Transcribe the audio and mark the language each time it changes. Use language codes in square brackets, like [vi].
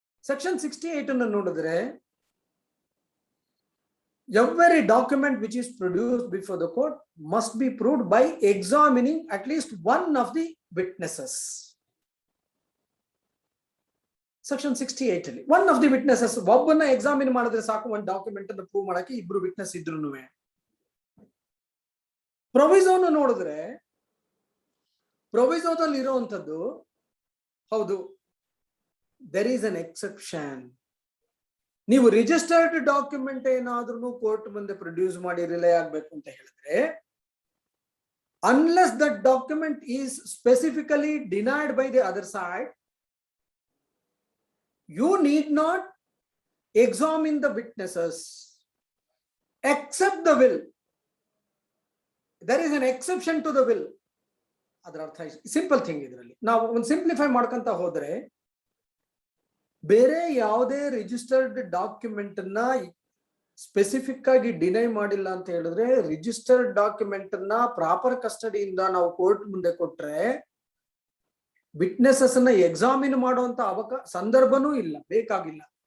[en] section 68 [kn] ಅನ್ನು ನೋಡಿದ್ರೆ [en] every document which is produced before the court must be proved by examining at least one of the witnesses. [kn] Section 68 ಅಲ್ಲಿ one of the witnesses ಒಬ್ಬನ examine ಮಾಡಿದ್ರೆ ಸಾಕು, ಒಂದು document ಅನ್ನು prove ಮಾಡಕ್ಕೆ ಇಬ್ರು ವಿಟ್ನೆಸ್ ಇದ್ರುನುವೆ. ಪ್ರೊವಿಸೋನ ನೋಡಿದ್ರೆ ಪ್ರೊವಿಸೋದಲ್ಲಿ ಇರುವಂತದ್ದು ಹೌದು, [en] There is an exception. ನೀವು registered document [kn] ಏನಾದ್ರೂ ಕೋರ್ಟ್ ಮುಂದೆ ಪ್ರೊಡ್ಯೂಸ್ ಮಾಡಿ ರಿಲೇ ಆಗ್ಬೇಕು ಅಂತ ಹೇಳಿದ್ರೆ, [en] Unless that document is specifically denied by the other side, you need not examine the witnesses except the will. There is an exception to the will. [kn] ಅದರ ಅರ್ಥ simple thing. ಇದರಲ್ಲಿ ನಾವು ಒಂದು ಸಿಂಪ್ಲಿಫೈ ಮಾಡ್ಕೊಂತ ಹೋದ್ರೆ, ಬೇರೆ ಯಾವುದೇ ರಿಜಿಸ್ಟರ್ಡ್ ಡಾಕ್ಯುಮೆಂಟ್ ಅನ್ನ ಸ್ಪೆಸಿಫಿಕ್ ಆಗಿ ಡಿನೈ ಮಾಡಿಲ್ಲ ಅಂತ ಹೇಳಿದ್ರೆ, ರಿಜಿಸ್ಟರ್ಡ್ ಡಾಕ್ಯುಮೆಂಟ್ ಅನ್ನ ಪ್ರಾಪರ್ ಕಸ್ಟಡಿಯಿಂದ ನಾವು ಕೋರ್ಟ್ ಮುಂದೆ ಕೊಟ್ರೆ ವಿಟ್ನೆಸಸ್ ಅನ್ನ ಎಕ್ಸಾಮಿನ್ ಮಾಡುವಂತ ಸಂದರ್ಭನೂ ಇಲ್ಲ, ಬೇಕಾಗಿಲ್ಲ.